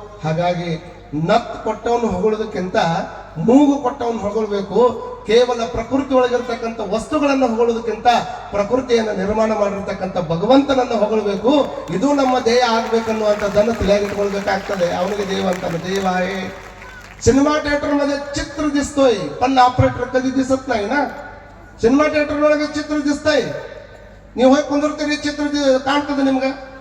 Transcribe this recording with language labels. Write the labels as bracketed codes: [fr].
[kn] ಹಾಗಾಗಿ ನತ್ತು ಕೊಟ್ಟವನು ಹೊಗಳೋದಕ್ಕಿಂತ ಮೂಗು ಕೊಟ್ಟವನು ಹೊಗಳ್ಬೇಕು. ಕೇವಲ ಪ್ರಕೃತಿ ಒಳಗಿರ್ತಕ್ಕಂಥ ವಸ್ತುಗಳನ್ನು ಹೊಗಳೋದಕ್ಕಿಂತ ಪ್ರಕೃತಿಯನ್ನು ನಿರ್ಮಾಣ ಮಾಡಿರ್ತಕ್ಕಂಥ ಭಗವಂತನನ್ನು ಹೊಗಳಬೇಕು. ಇದು ನಮ್ಮ ದೇಹ ಆಗ್ಬೇಕನ್ನುವಂಥದ್ದನ್ನು ತಿಳಿಯಾಗಿಟ್ಕೊಳ್ಬೇಕಾಗ್ತದೆ. ಅವನಿಗೆ ದೇವ ಅಂತಾನೆ. [mr] ದೇವಾಯೇ सिनेमा थिएटर मध्ये चित्र दिसतोय पण ऑपरेटर कधी दिसत नाही ना. [kn] सिनेमा थिएटर ಒಳಗೆ ಚಿತ್ರ ದಿಸ್ತೈ, ನೀವು ಹೋಗಿ ಕುಂದಿರ್ತೀರಿ, ಚಿತ್ರ ಕಾಣ್ತದೆ ನಿಮ್ಗೆ.